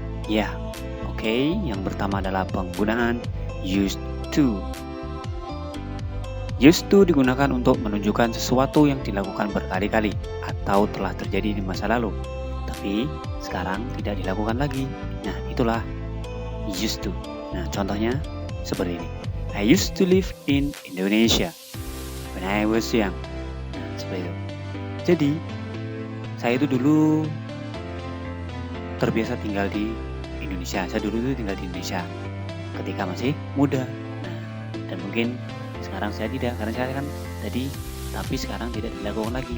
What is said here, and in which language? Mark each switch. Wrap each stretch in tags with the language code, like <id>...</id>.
<id>Ya, oke. Yang pertama adalah penggunaan used to. Used to digunakan untuk menunjukkan sesuatu yang dilakukan berkali-kali atau telah terjadi di masa lalu, tapi sekarang tidak dilakukan lagi. Nah, itulah used to. Nah, contohnya seperti ini.</id> <en>I used to live in Indonesia when I was young.</en> <id>Nah, seperti itu. Jadi, saya itu dulu terbiasa tinggal di Indonesia. Saya dulu itu tinggal di Indonesia ketika masih muda. Nah, dan mungkin sekarang saya tidak, karena saya kan tadi, tapi sekarang tidak dilakukan lagi.</id>